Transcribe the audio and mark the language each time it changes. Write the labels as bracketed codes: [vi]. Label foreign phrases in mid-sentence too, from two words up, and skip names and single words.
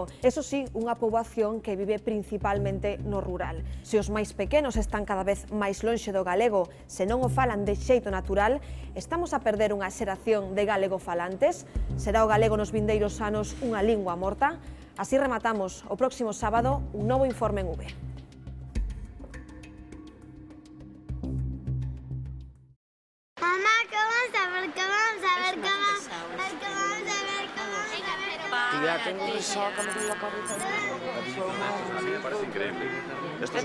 [gl] Eso sí, unha poboación que vive principalmente no rural. Se os máis pequenos están cada vez máis lonxe do galego, se non o falan de xeito natural, estamos a perder unha xeración de galegofalantes? Será o galego nos vindeiros anos unha lingua morta? Así rematamos o próximo sábado un novo Informe en V. [es] Tía, tengo resaca, me dio la cabeza. A mí me parece increíble. Esto